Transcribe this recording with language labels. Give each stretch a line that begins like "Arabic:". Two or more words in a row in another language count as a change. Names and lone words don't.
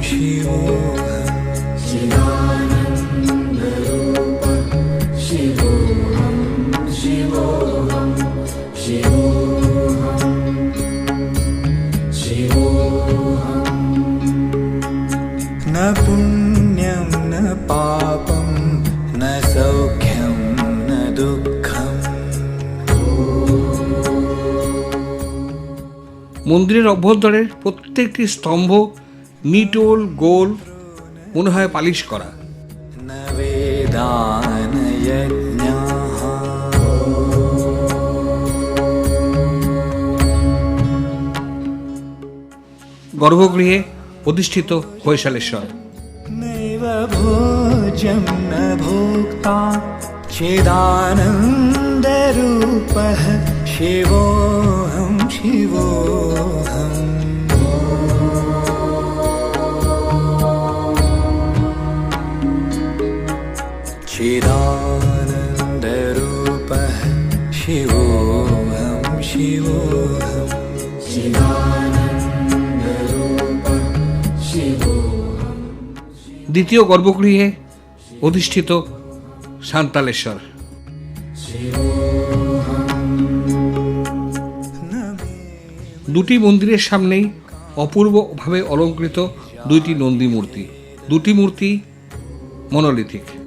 Sanskrit: शिवोऽहम् न पुण्यं न पापं न सौख्यं न दुःखम्
Bangla: মন্দিরের অভ্যন্তরের প্রত্যেকটি স্তম্ভ নিটোল গোল, মনে হয় পালিশ করা।
Sanskrit: न वेदानयज्ञाः
Bangla: গর্ভগৃহে অধিষ্ঠিত হৈশালেশ্বর।
Sanskrit: नैव भोज्यं न भोक्ता चिदानन्दरूपः शिवोऽहं शिवोऽहम् चिदानन्दरूपः शिवोऽहं शिवोऽहम्
Bangla: দ্বিতীয় গর্ভগৃহে অধিষ্ঠিত শান্তালেশ্বর। দুটি মন্দিরের সামনেই অপূর্বভাবে অলঙ্কৃত দুইটি নন্দী মূর্তি, দুটি মূর্তি মনোলিথিক।